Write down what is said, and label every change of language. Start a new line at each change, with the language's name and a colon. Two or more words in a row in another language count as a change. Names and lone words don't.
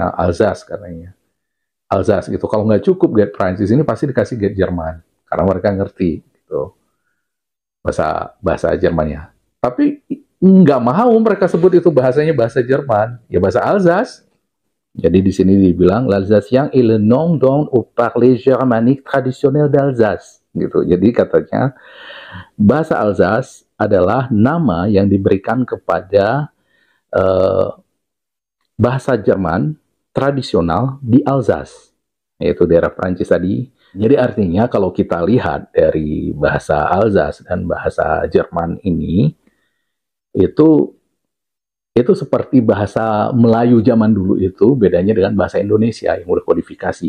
Indonesian: Alsace katanya. Alsace gitu. Kalau nggak cukup guide Prancis ini pasti dikasih guide Jerman, karena mereka ngerti gitu bahasa Jermannya. Tapi nggak mau mereka sebut itu bahasanya bahasa Jerman, ya bahasa Alsace. Jadi di sini dibilang
French: l'Alsacien est le nom donné au parler germanique traditionnel d'Alsace
Indonesian: gitu. Jadi katanya bahasa Alsace adalah nama yang diberikan kepada bahasa Jerman tradisional di Alsace, yaitu daerah Prancis tadi. Jadi artinya kalau kita lihat dari bahasa Alsace dan bahasa Jerman ini, itu seperti bahasa Melayu zaman dulu itu, bedanya dengan bahasa Indonesia yang udah kodifikasi.